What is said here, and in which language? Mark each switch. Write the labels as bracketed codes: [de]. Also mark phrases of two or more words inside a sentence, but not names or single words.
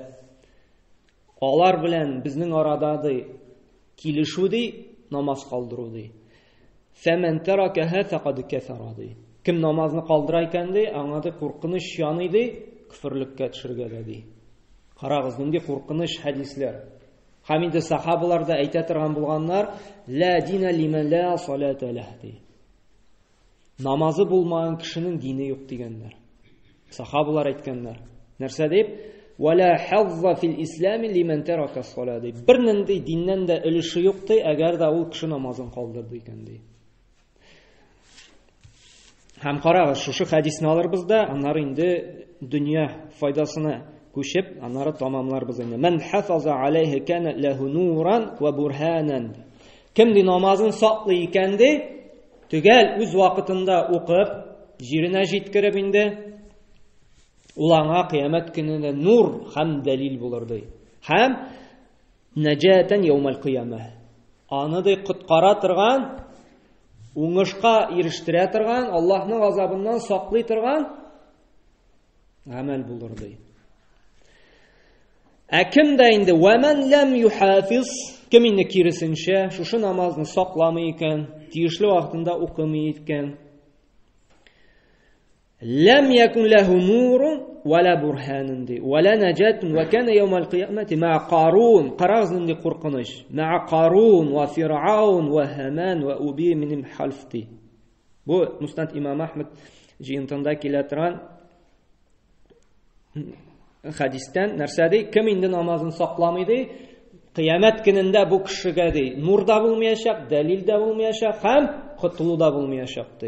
[tt] Алар белән безнең арада ди килешү ди, намаз калдыру ди. [ar] فمن تركها فقد كفر ди. [tt] Кем намазны калдыра икән ди, аңа ди куркыныч яный ди, күферлеккә төшергә ди. Карагыз, нинди куркыныч хәдисләр. Һәм инде сахабалар да әйтә торган булганнар, [ar] لا دين لمن لا صلاة له ди. [tt] Намазы булмаган кешенең дине юк дигәннәр. Сахабалар әйткәннәр. Нәрсә дип? [ar] ولا حظ في الإسلام لمن ترك الصلاة ди. [tt] Бер нинди диннән дә өлеше юк ди, әгәр дә ул кеше намазын калдырды икән ди. Һәм карагыз, шушы хәдисне алырбыз да, аннары инде дөнья файдасына күчеп, аннары тамамларбыз инде. [ar] من حافظ عليها كانت له نورا وبرهانا. [tt] Кем ди намазын саклый икән ди, төгәл үз вакытында укып, җиренә җиткереп инде, ул аңа кыямәт көнендә нур һәм дәлил булыр ди. [ar] Һәм نجاة يوم القيامة. [tt] Аны ди коткара торган, уңышка ирештерә торган, Аллаһның газабыннан саклый торган гамәл булыр ди. Кем дә инде [ar] ومن لم يحافظ, [tt] кем инде киресенчә шушы намазны сакламый икән, тиешле вакытында укымый икән, [ar] لم يكن له نور ولا برهان ди, ولا نجاة وكان يوم القيامة مع قارون, [tt] карагыз инде куркыныч, [ar] مع قارون وفرعون وهامان وأبي بن خلف. [tt] Бу Муснад имам Ахмад җыентында килә торган хәдистән нәрсә ди? Кем инде намазын сакламый ди, кыямәт көнендә бу кешегә ди нур да булмаячак, дәлил дә булмаячак һәм котылу да булмаячак ди.